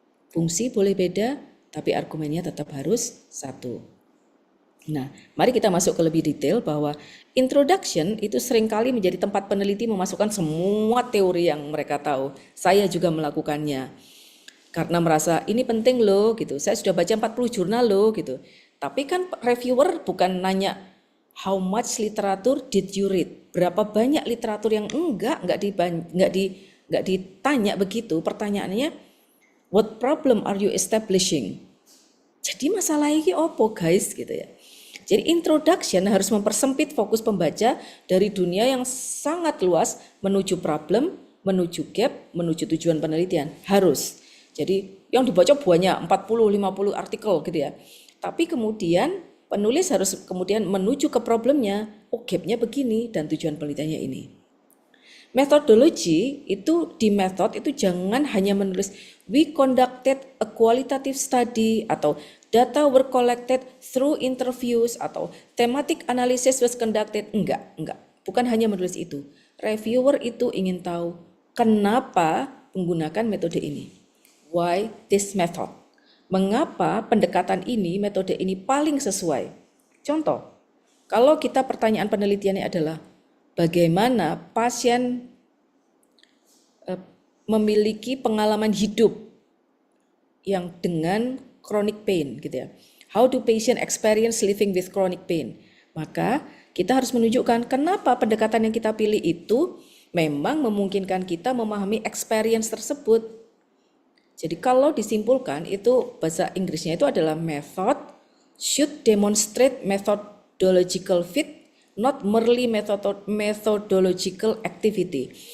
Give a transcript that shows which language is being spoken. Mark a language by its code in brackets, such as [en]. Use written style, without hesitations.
[id] Fungsi boleh beda, tapi argumennya tetap harus satu. Nah, mari kita masuk ke lebih detail bahwa introduction itu seringkali menjadi tempat peneliti memasukkan semua teori yang mereka tahu. Saya juga melakukannya. Karena merasa ini penting loh gitu. Saya sudah baca 40 jurnal loh gitu. Tapi kan reviewer bukan nanya [en] how much literature did you read? [id] Berapa banyak literatur yang enggak ditanya begitu. [en] Pertanyaannya what problem are you establishing? [id] Jadi masalah ini apa guys gitu ya. Jadi introduction harus mempersempit fokus pembaca dari dunia yang sangat luas menuju problem, menuju gap, menuju tujuan penelitian. Harus. Jadi yang dibaca banyak 40-50 artikel gitu ya. Tapi kemudian penulis harus kemudian menuju ke problemnya. Oh gapnya begini dan tujuan penelitiannya ini. [en] Methodology [id] itu di method itu jangan hanya menulis [en] we conducted a qualitative study atau data were collected through interviews atau thematic analysis was conducted. [id] Enggak. Bukan hanya menulis itu. Reviewer itu ingin tahu kenapa menggunakan metode ini. [en] Why this method? [id] Mengapa pendekatan ini, metode ini paling sesuai? Contoh, kalau kita pertanyaan penelitiannya adalah bagaimana pasien memiliki pengalaman hidup yang dengan chronic pain gitu ya. [en] How do patient experience living with chronic pain? [id] Maka kita harus menunjukkan kenapa pendekatan yang kita pilih itu memang memungkinkan kita memahami experience tersebut. Jadi kalau disimpulkan itu bahasa Inggrisnya itu adalah [en] method should demonstrate methodological fit, not merely methodological activity.